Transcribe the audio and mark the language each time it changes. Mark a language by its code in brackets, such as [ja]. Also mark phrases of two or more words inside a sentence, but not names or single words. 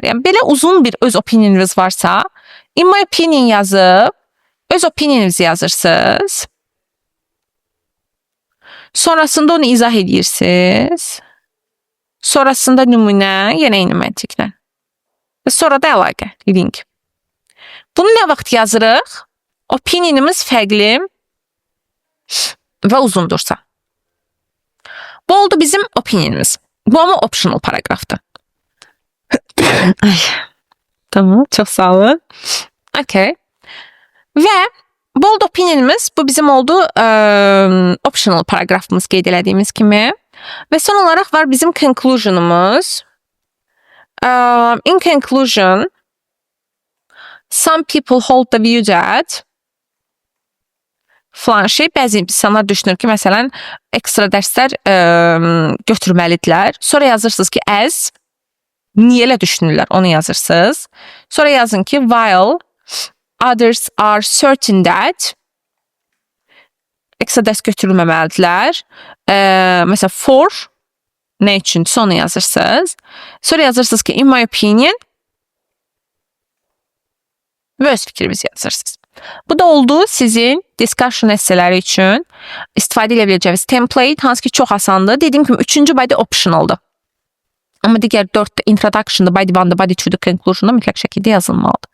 [az] Yəni, belə uzun bir öz opinionunuz varsa, [en] in my opinion [az] yazıb, öz opinionunuzu yazırsınız. Sonrasında onu izah edirsiniz. Sonrasında nümunə, yenə eyni məntiqlə. və sonra da əlaqə, link. Bunu nə vaxt yazırıq? Opinionimiz fərqli və uzundursa. Bu oldu bizim opinionimiz. Bu ama optional paragrafdır. Tamam, çok sağ olun. Okay. Və bold opinionimiz bu bizim oldu optional paragrafımız qeyd elədiyimiz kimi. Və son olaraq var bizim conclusionumuz. [en] In conclusion, some people hold the view that [az] falan şey, bəzi insanlar düşünür ki, məsələn, ekstra dərslər götürməlidirlər. Sonra yazırsınız ki, as, niyə elə düşünürlər, onu yazırsınız. Sonra yazın ki, [en] while others are certain that [az] ekstra dərs götürülməməlidirlər. Məsələn, for, nə üçün, sonra yazırsınız. Sonra yazırsınız ki, [en] in my opinion [az] və öz fikrinizi yazırsınız. Bu da oldu sizin discussion esseləri üçün istifadə edə biləcəyiniz template, hansı ki çox asandır. Dediyim kimi 3-cü body optionaldır. Amma digər 4 introduction'da, body 1'da, body 2'da, conclusion'da mütləq şəkildə yazılmalıdır.